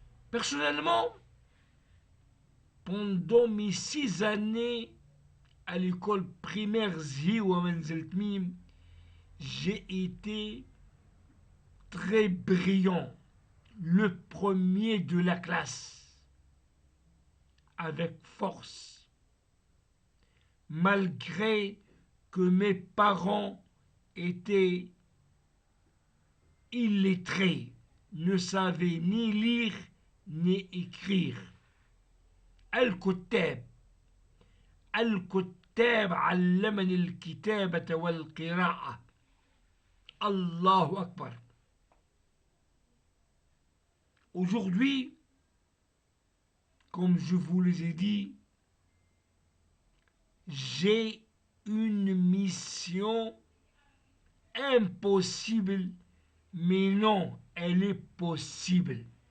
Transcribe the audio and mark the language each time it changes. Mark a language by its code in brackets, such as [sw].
[fr] Personnellement, pendant mes 6 années à l'école primaire Ziwa Menzeltmim, j'ai été très brillant, le premier de la classe, avec force, malgré que mes parents étaient illettrés, ne savaient ni lire ni écrire. [ar] الكتاب علمني الكتابة والقراءة. Allahu Akbar. [fr] Aujourd'hui, comme je vous les ai dit, j'ai une mission impossible, mais non, elle est possible.